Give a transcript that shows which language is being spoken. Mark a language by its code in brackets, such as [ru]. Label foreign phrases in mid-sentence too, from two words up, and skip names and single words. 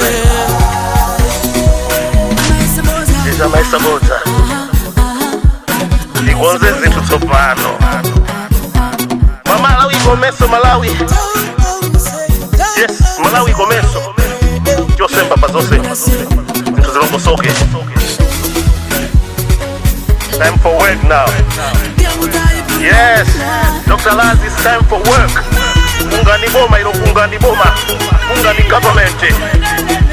[ny] Amaisa bota. Ndikonze zinthu tsopano. Malawi komeso Malawi. Yes, Malawi komeso. Josemba pazose. Zinthu zilongosoke. [en] Time for work now. Yes, Dr. Laz, it's time for work. [ny] Kungani boma ilo kungani boma. Kungani government.